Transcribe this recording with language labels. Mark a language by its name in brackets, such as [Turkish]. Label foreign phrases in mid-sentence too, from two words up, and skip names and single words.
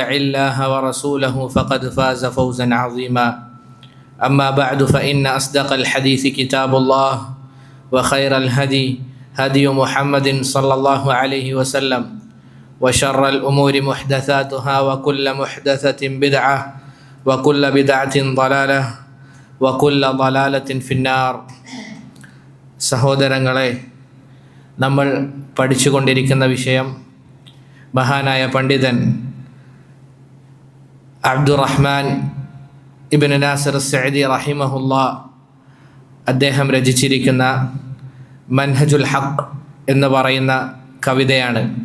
[Arabic] الله ورسوله فقد فاز فوزا عظيما أما بعد فإن أصدق الحديث كتاب الله وخير الهدي هدي محمد صلى الله عليه وسلم وشر الأمور محدثاتها وكل محدثة بدعة وكل بدعة ضلالة وكل ضلالة في النار. [Malayalam] സഹോദരങ്ങളെ, നമ്മൾ പഠിച്ചുകൊണ്ടിരിക്കുന്ന വിഷയം മഹാനായ പണ്ഡിതൻ അബ്ദുറഹ്മാൻ ഇബ്നു നാസിർ സഅദി റഹിമഹുല്ലാ അദ്ദേഹം രചിച്ചിരിക്കുന്ന മൻഹജുൽ ഹഖ് എന്ന് പറയുന്ന കവിതയാണ്.